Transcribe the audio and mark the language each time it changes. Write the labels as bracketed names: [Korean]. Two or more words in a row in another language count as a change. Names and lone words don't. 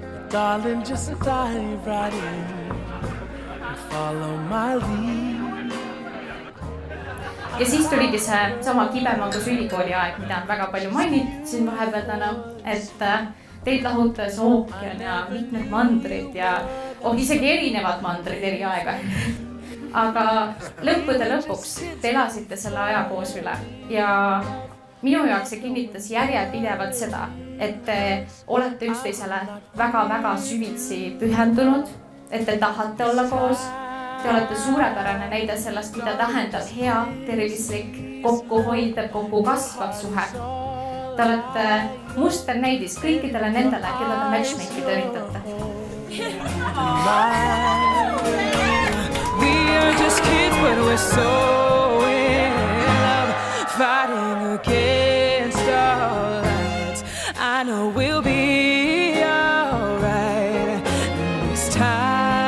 [English] Darling, just dive right in and follow my lead. [Estonian] Ja siis tuligi see sama Kibemangus ülikooli aeg, mida on väga palju mainitud siin vahepeal täna, et teid lahutas ookean ja mitmed mandrid ja isegi erinevad mandrid eri aega. Aga lõppude lõpuks te elasite selle aja koos üle ja minu jaoks see kinnitas järjepidevalt seda, et te olete üksteisele väga-väga süvitsi pühendunud, et te tahate olla koos. Te olete suurepärane näide sellest, mida tähendab hea, tervislik, kokkuhoidev, kokku kasvav suhe. Te olete musternäidis kõikidele nendele, keda te matchmake'id üritate. [English] We are just kids, but we're so in love, fighting against all odds. I know we'll be all right this time.